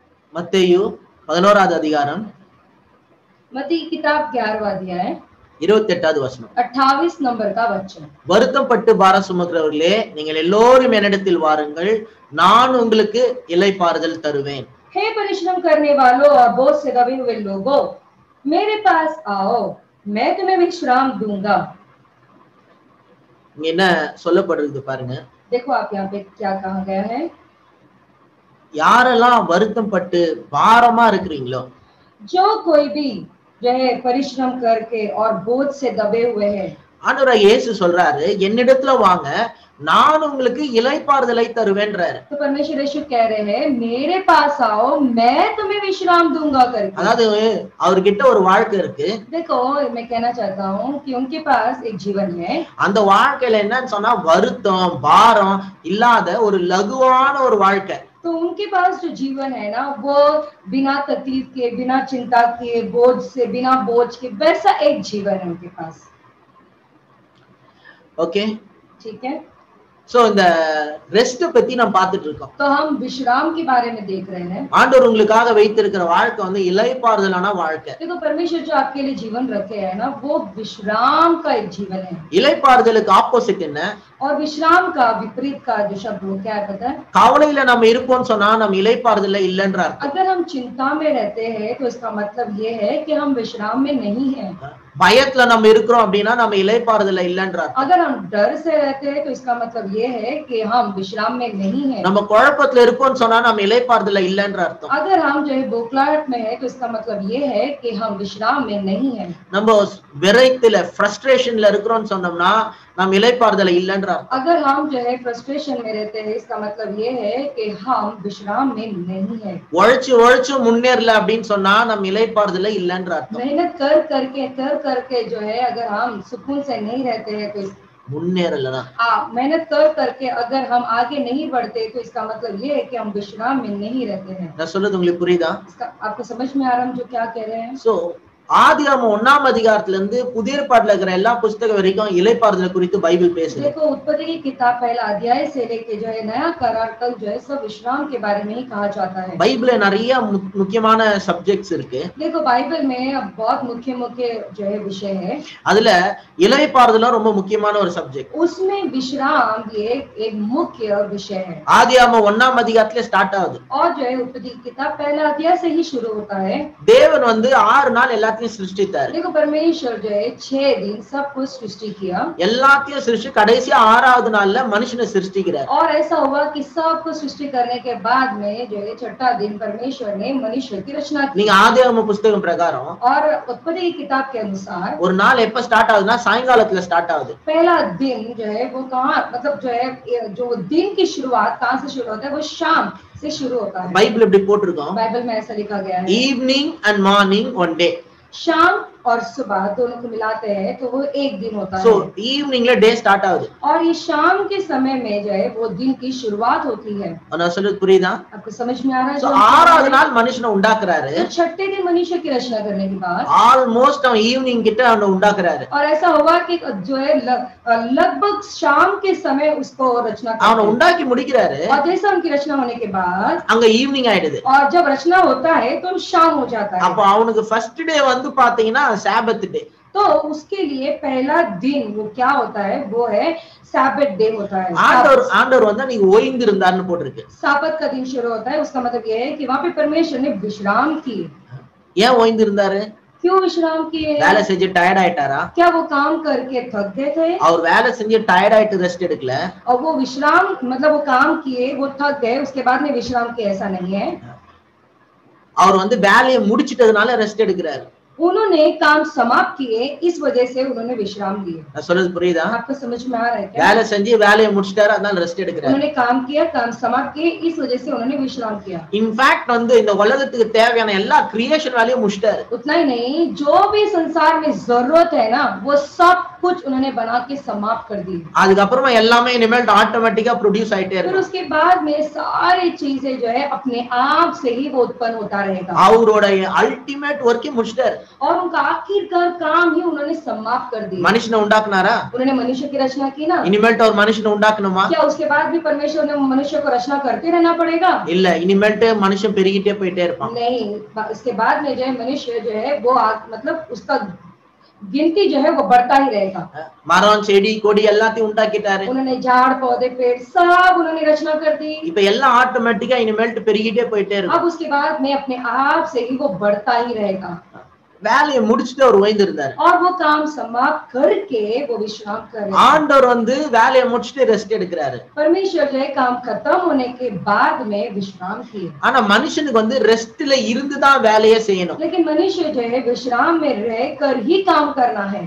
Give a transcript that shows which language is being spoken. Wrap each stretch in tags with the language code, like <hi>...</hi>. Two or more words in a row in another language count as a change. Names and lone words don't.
<ta>மத்தேயு 11வது அதிகாரம்</ta> <hi>मत्ती की किताब 11वां अध्याय</hi> <ta>28வது வசனம்.</ta> <hi>28 नंबर का वचन।</hi> <ta>வருத்தப்பட்டு பாரம் சுமக்கிறவர்களே நீங்கள் எல்லோரும் என்னிடத்தில் வாருங்கள், நான் உங்களுக்கு இளைப்பாறுதல் தருவேன்.</ta> <hi>हे परिश्रम करने वालों और बोझ से दबे हुए लोगों, मेरे पास आओ, मैं तुम्हें विश्राम दूंगा।</hi> <ta>இங்க என்ன சொல்லப்படுறது பாருங்க.</ta> <hi>देखो आप यहाँ पे क्या कहा गया है।</hi> <ta>யாரெல்லாம் வருத்தப்பட்டு பாரமா இருக்கிறீங்களோ,</ta> <hi>जो कोई भी जो है परिश्रम करके और बोझ से दबे हुए हैं,</hi> <ta>ஆண்டவராகிய இயேசு சொல்றாரு என்னிடத்துல வாங்க, நான் உங்களுக்கு இளைப்பாறுதலை தருவேன்றாரு.</ta> <hi>तो परमेश्वर यीशु कह रहे हैं मेरे पास आओ, मैं तुम्हें विश्राम दूंगा करके।</hi> <ta>அதாவது அவர்கிட்ட ஒரு வாழ்க்கை இருக்கு.</ta> <hi>देखो मैं कहना चाहता हूँ कि उनके पास एक जीवन है।</hi> <ta>அந்த வாழ்க்கையில என்னன்னு சொன்னா வருத்தம் பாரம் இல்லாத ஒரு லகுவான ஒரு வாழ்க்கை.</ta> <hi>तो उनके पास जो जीवन है ना, वो बिना तकलीफ के, बिना चिंता के, बोझ से, बिना बोझ के, वैसा एक जीवन है उनके पास। ओके, ठीक है।</hi> <ta>சோ இந்த ரெஸ்ட் பத்தி நம்ம பார்த்துட்டு இருக்கோம்.</ta> <hi>तो हम विश्राम के बारे में देख रहे हैं।</hi> <ta>ஆண்டவர் உங்களுக்காக வைத்திருக்கிற வாழ்க்கை வந்து இளைப்பாறுதலான வாழ்க்கை.</ta> <hi>देखो परमेश्वर जो आपके लिए जीवन रखे है ना, वो विश्राम का एक जीवन है।</hi> <ta>இளைப்பாறுதலுக்கு ஆப்போசிட் என்ன?</ta> <hi>और विश्राम का विपरीत का जो शब्द वो क्या है पता है?</hi> <ta>கவலையில நம்ம இருப்போம்னு சொன்னா நம்ம இளைப்பாறுதல்ல இல்லன்ற அர்த்தம்.</ta> <hi>अगर हम चिंता में रहते हैं तो इसका मतलब ये है कि हम विश्राम में नहीं हैं।</hi> <ta>பயத்துல நம்ம இருக்கிறோம் அப்படின்னா நம்ம இளைப்பாறுதல்ல இல்லன்ற அர்த்தம்.</ta> <hi>अगर हम डर से रहते हैं तो इसका मतलब ये है कि हम विश्राम में नहीं हैं।</hi> <ta>நம்ம குழப்பத்துல இருக்கோம்னு சொன்னா நம்ம இளைப்பாறுதல்ல இல்லன்ற அர்த்தம்.</ta> <hi>अगर हम जो है बोखलाहट में है तो इसका मतलब ये है कि हम विश्राम में नहीं हैं।</hi> <ta>நம்ம விரக்தியில ஃப்ரஸ்ட்ரேஷன்ல இருக்கிறோம்னு சொன்னோம்னா நம்ம இளைப்பாறுதல்ல இல்லன்ற அர்த்தம்.</ta> <hi>अगर हम जो है फ्रस्ट्रेशन में रहते हैं इसका मतलब ये है कि हम विश्राम में नहीं हैं।</hi> <ta>உழைச்சு முன்னேறல அப்படின்னு சொன்னா நம்ம இளைப்பாறுதல்ல இல்லன்ற அர்த்தம்.</ta> <hi>मेहनत कर करके जो है अगर हम सुकून से नहीं रहते हैं तो</hi> <ta>முன்னேறலனா</ta> <hi>मेहनत कर करके अगर हम आगे नहीं बढ़ते तो इसका मतलब ये है कि हम विश्राम में नहीं रहते हैं।</hi> <ta>நான் சொல்றது உங்களுக்கு புரியுதா?</ta> <hi>आपको समझ में आ रहा है जो क्या कह रहे हैं?</hi> <ta>சோ ஆதியாகமம் 1ஆம் அதிகாரத்துல இருந்து புதிய ஏற்பாட்டுல இருக்கிற எல்லா புத்தகம் வரைக்கும் இளைப்பாறுதல் குறித்து பைபிள் பேசுது.</ta> <hi>देखो उत्पत्ति की किताब पहला अध्याय से लेके जो है नया करार तक जो है सब विश्राम के बारे में ही कहा जाता है।</hi> <ta>பைபிள்ல நிறைய முக்கியமான சப்ஜெக்ட்ஸ் இருக்கு.</ta> <hi>देखो बाइबल में बहुत मुख्य जो है विषय है।</hi> <ta>அதுல இளைப்பாறுதலும் ரொம்ப முக்கியமான ஒரு சப்ஜெக்ட்.</ta> <hi>उसमें विश्राम ये एक मुख्य विषय है।</hi> <ta>ஆதியாகமம் 1ஆம் அதிகாரத்துல ஸ்டார்ட் ஆகுது.</ta> <hi>और जो है उत्पत्ति की किताब पहला अध्याय से ही शुरू होता है।</hi> <ta>தேவன் வந்து 6 நாள் எல்லாத்தையும் சிருஷ்டித்தார்.</ta> <hi>देखो परमेश्वर जो है 6 दिन सब कुछ सृष्टि किया।</hi> <ta>எல்லாத்தையும் சிருஷ்டி கடைசி 6வது நாள்ல மனுஷனை சிருஷ்டிக்கிறார்.</ta> <hi>और ऐसा हुआ कि सब कुछ सृष्टि करने के बाद में जो है 6वां दिन परमेश्वर ने मनुष्य की रचना की।</hi> <ta>நீங்க ஆதியாகம புத்தகம் பிரகாரம்</ta> <hi>और उत्पत्ति की किताब के अनुसार</hi> <ta>ஒரு நாள் எப்ப ஸ்டார்ட் ஆகுதுன்னா சாயங்காலத்துல ஸ்டார்ட் ஆகுது.</ta> <hi>पहला दिन जो है वो कहाँ मतलब जो है जो दिन की शुरुआत कहाँ से शुरू होता है? वो शाम से शुरू होता है।</hi> <ta>பைபிள் இப்படி போட்டிருக்கோம்.</ta> <hi>बाइबल में ऐसा लिखा गया है</hi> <en>evening and morning one day.</en> <hi>शाम और सुबह दोनों को मिलाते हैं तो वो एक दिन होता</hi> <ta>சோ</ta> <hi>है।</hi> <ta>ஈவினிங்ல</ta> <en>day start</en> <ta>ஆகுது.</ta> <hi>और ये शाम के समय में जो है वो दिन की शुरुआत होती है।</hi> <ta>நான் சொல்றது புரியுதா?</ta> <hi>आपको समझ में आ रहा है?</hi> <ta>சோ 6வது நாள் மனுஷனை உண்டாக்குறாரு.</ta> <hi>तो 6ठे दिन मनुष्य की रचना करने के बाद</hi> <ta>ஆல்மோஸ்ட் அவன் ஈவினிங் கிட்ட அவனை உண்டாக்குறாரு.</ta> <hi>और ऐसा हुआ कि जो है लगभग शाम के समय उसको रचना</hi> <ta>அவனை</ta> <hi>करते हैं।</hi> <ta>உண்டாக்கி முடிக்கிறாரு.</ta> <hi>और जैसे उनकी रचना होने के बाद</hi> <ta>அங்க ஈவினிங் ஆயிடுது.</ta> <hi>और जब रचना होता है तो शाम हो जाता है।</hi> <ta>அப்ப அவனுக்கு</ta> <en>first day</en> <ta>வந்து பாத்தீங்கன்னா</ta> <en>Sabbath day.</en> <hi>तो उसके लिए पहला दिन वो क्या होता है? वो है</hi> <en>Sabbath day</en> <hi>होता है।</hi> <ta>ஆண்டவர் வந்து நீங்க ஓய்ந்து இருந்தார்னு போட்டுருக்கு.</ta> <hi>साबत का दिन शुरू होता है। उसका मतलब ये है कि वहां पे परमेश्वर ने विश्राम किए।</hi> <ta>ஏன் ஓய்ந்து இருந்தாரு?</ta> <hi>क्यों विश्राम किए?</hi> <ta>வேலை செஞ்சு டயர்ட் ஆயிட்டாரா?</ta> <hi>क्या वो काम करके थक गए थे?</hi> <ta>அவர் வேலை செஞ்சு டயர்ட் ஆயிட்டு ரெஸ்ட் எடுக்கல.</ta> <hi>और वो विश्राम मतलब वो काम किए, वो थक गए, उसके बाद में विश्राम किए, ऐसा नहीं है।</hi> <ta>அவர் வந்து வேலையை முடிச்சிட்டதுனால ரெஸ்ட் எடுக்கிறாரு.</ta> <hi>उन्होंने काम समाप्त किए, इस वजह से उन्होंने विश्राम लिए।</hi> <ta>நான் சொல்றது புரியுதா?</ta> <hi>आपको समझ में आ रहा है क्या?</hi> <ta>வேலை செஞ்சு வேலையை முடிச்சிட்டாரு, அதனால ரெஸ்ட் எடுக்கிறாரு.</ta> <hi>उन्होंने काम किया, काम समाप्त किए, इस वजह से उन्होंने विश्राम किया।</hi> <en>in fact</en> <ta>வந்து இந்த உலகத்துக்கு தேவையான எல்லா கிரியேஷன் வேலையும் முடிச்சிட்டாரு.</ta> <hi>उतना ही नहीं, जो भी संसार में जरूरत है ना, वो सब कुछ उन्होंने बना के समाप्त कर दी।</hi> <ta>அதுக்கப்புறமா எல்லாமே இனிமேல்</ta> <en>automatically produce</en> <ta>ஆயிட்டே</ta> <hi>फिर</hi> <ta>இருக்கும்.</ta> <hi>उसके बाद में सारी चीजें जो है अपने आप से ही वो उत्पन्न होता रहेगा।</hi> <ta>அவரோட</ta> <en>ultimate work</en> <ta>முடிச்சிட்டாரு.</ta> <hi>और उनका आखिरकार काम ही उन्होंने समाप्त कर दिया।</hi> <ta>மனுஷனை உண்டாக்குனாரா?</ta> <hi>उन्होंने मनुष्य की रचना की ना,</hi> <ta>இனிமேல்ட்டு ஒரு மனுஷனை உண்டாக்கணுமா?</ta> <hi>क्या उसके बाद भी परमेश्वर ने मनुष्य को रचना करते रहना पड़ेगा?</hi> <ta>இல்ல, இனிமேல்ட்டு மனுஷன் பெருகிட்டே போயிட்டே இருப்பான்.</ta> <hi>नहीं, इसके बाद में जो है मनुष्य जो है वो मतलब उसका गिनती जो है वो बढ़ता ही रहेगा।</hi> <ta>மரம் செடி கொடி எல்லாத்தையும் உண்டாக்கிட்டாரு.</ta> <hi>उन्होंने झाड़ पौधे पेड़ सब उन्होंने रचना कर दी।</hi> <ta>இப்ப எல்லாம் ஆட்டோமேட்டிக்கா இனிமேல்ட்டு பெருகிட்டே போயிட்டே இருக்கும்.</ta> <hi>अब उसके बाद में अपने आप से ही वो बढ़ता ही रहेगा।</hi> <ta>வேலையை முடிச்சுட்டு அவர் ஓய்ந்து இருந்தார்.</ta> <hi>और वो काम समाप्त करके वो विश्राम कर रहे हैं।</hi> <ta>ஆண்டவர் வந்து வேலையை முடிச்சுட்டு ரெஸ்ட் எடுக்கிறாரு.</ta> <hi>परमेश्वर जो है काम खत्म होने के बाद में विश्राम किए।</hi> <ta>ஆனா மனுஷனுக்கு வந்து ரெஸ்ட்ல இருந்து தான் வேலையை செய்யணும்.</ta> <hi>लेकिन मनुष्य जो है विश्राम में रहकर ही काम करना है।</hi>